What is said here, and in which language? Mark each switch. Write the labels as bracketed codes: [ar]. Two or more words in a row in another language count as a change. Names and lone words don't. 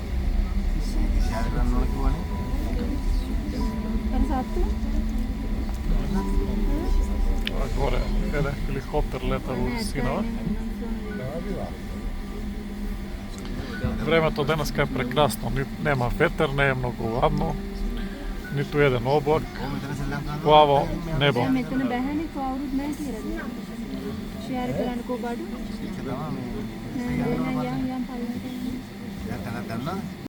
[mk] Горе еден хеликоптер лета во синава. Времето денеска е прекрасно, нема ветер, не е многу ладно, ниту еден облак, плаво небо. [si] මෙතන බැහැනේ කවුරුත් නැහැ කියලා. ෂෙයාර් කරන්නකෝ බඩු. යම් පල්ලට.